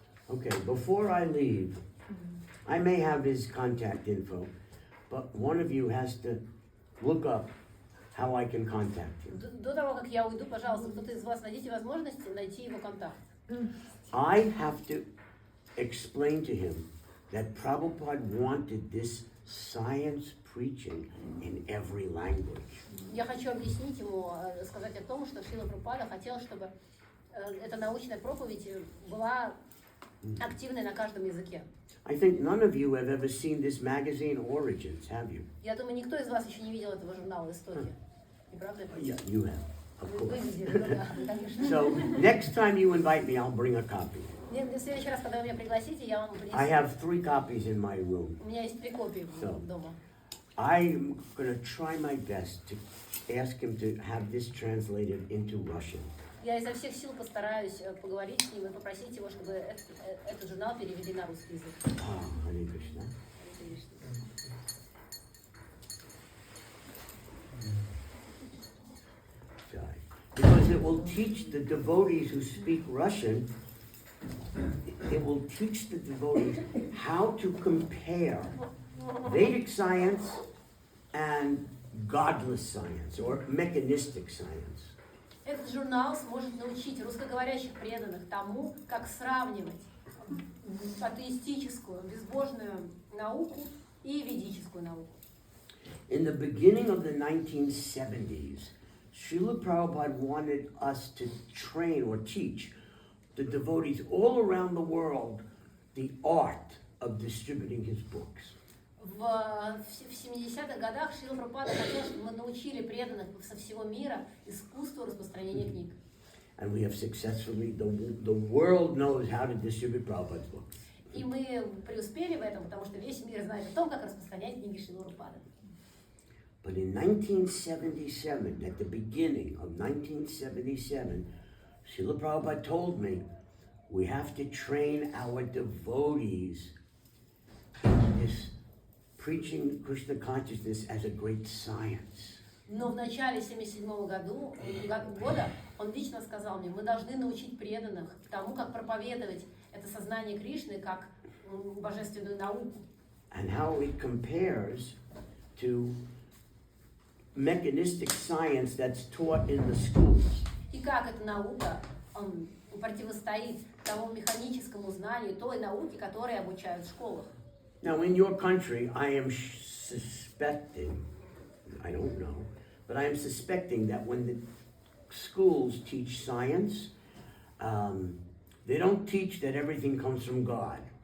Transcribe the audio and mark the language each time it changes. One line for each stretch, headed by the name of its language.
English: Okay, before I leave, I may have his contact info, but one of you has to look up how I can contact him.
Russian: До того, как я уйду, пожалуйста, кто-то из вас найдите возможность найти его контакт.
English: I have to explain to him that Prabhupada wanted this science preaching in every language.
Russian: Я хочу объяснить ему, сказать о том, что Шрила Прабхупада хотел, чтобы эта научная проповедь была активной на каждом языке.
English: I think none of you have ever seen this magazine Origins, have you?
Russian: Я думаю, никто из вас еще не видел этого журнала «Истоки». Не правда?
English: Yeah, you have, of
Russian: Вы
English: course.
Russian: видели, да, конечно.
English: So next time you invite me, I'll bring a copy.
Russian: В следующий раз, когда вы меня пригласите, я вам принесу.
English: I have 3 copies in my room.
Russian: У меня есть 3 копии
English: So.
Russian: дома.
English: I'm going to try my best to ask him to have this translated into Russian.
Russian: Я изо всех сил постараюсь поговорить с ним и попросить его, чтобы этот журнал перевели на русский язык.
Sanskrit: Hare Krishna.
English: Because it will teach the devotees who speak Russian, it will teach the devotees how to compare Vedic science and godless science or mechanistic science.
Russian: Этот журнал сможет научить русскоговорящих преданных тому, как сравнивать атеистическую, безбожную науку и ведическую науку.
English: In the beginning of the 1970s, Srila Prabhupada wanted us to train or teach the devotees all around the world the art of distributing his books.
Russian: В 70-х годах Шрила Прабхупада хотел, чтобы мы научили преданных со всего мира искусству распространения книг.
English: And we have successfully, the world knows how to distribute Prabhupada's books.
Russian: И мы преуспели в этом, потому что весь мир знает о том, как распространять книги Шрилы Прабхупады.
English: But in 1977, at the beginning of 1977, Srila Prabhupada told me, we have to train our devotees in this preaching Krishna consciousness as a great science.
Russian: Но в начале 1977 года он лично сказал мне, мы должны научить преданных тому, как проповедовать это сознание Кришны как божественную науку.
English: And how it compares to mechanistic science that's taught in the schools.
Russian: И как эта наука противостоит тому механическому знанию, той науке, которой обучают в школах.
English: Now, in your country, I am suspecting, I don't know, but I am suspecting that when the schools teach science, they don't teach that everything comes from God.